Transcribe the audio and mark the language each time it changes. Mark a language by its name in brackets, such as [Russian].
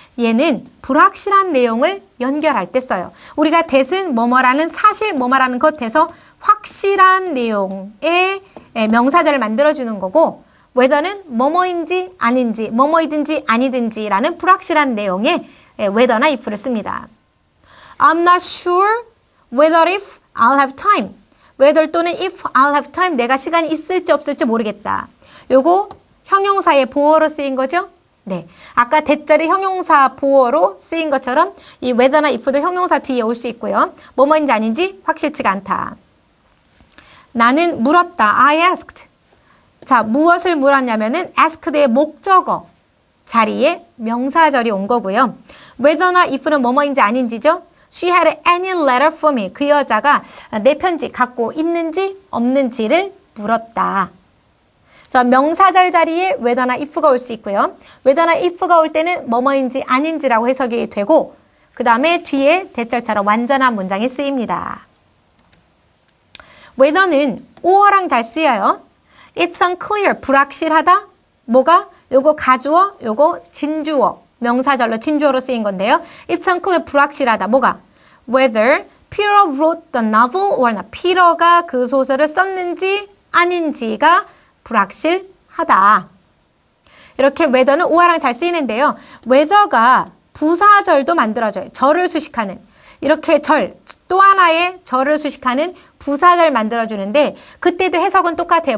[Korean] 얘는 불확실한 내용을 연결할 때 써요. 우리가 that은 뭐뭐라는 사실 뭐뭐라는 것에서 확실한 내용의 명사절을 만들어주는 거고 whether는 뭐뭐인지 아닌지 뭐뭐이든지 아니든지라는 불확실한 내용의 whether나 if를 씁니다. [English] I'm not sure whether if I'll have time. whether 또는 if I'll have time. [Korean] 내가 시간이 있을지 없을지 모르겠다. 요거 형용사의 보어로 쓰인 거죠? 네. 아까 대절이 형용사 보어로 쓰인 것처럼 이 whether나 if도 형용사 뒤에 올 수 있고요. 뭐뭐인지 아닌지 확실치가 않다. 나는 물었다. I asked. 자, 무엇을 물었냐면은 asked의 목적어 자리에 명사절이 온 거고요. whether나 if는 뭐뭐인지 아닌지죠? [English] She had any letter for me. [Korean] 그 여자가 내 편지 갖고 있는지 없는지를 물었다. 그래서 명사절 자리에 whether나 if가 올 수 있고요. whether나 if가 올 때는 뭐뭐인지 아닌지라고 해석이 되고 그 다음에 뒤에 대절처럼 완전한 문장이 쓰입니다. whether는 or랑 잘 쓰여요. It's unclear. 불확실하다. 뭐가? 요거 가주어, 요거 진주어. 명사절로 진주어로 쓰인 건데요. It's unclear. 불확실하다. 뭐가? [English] Whether Peter wrote the novel or not. [Korean] 피터가 그 소설을 썼는지 아닌지가 불확실하다. 이렇게 whether는 or랑 잘 쓰이는데요. whether가 부사절도 만들어져요. 절을 수식하는. 이렇게 또 하나의 절을 수식하는 부사절 만들어주는데 그때도 해석은 똑같아요.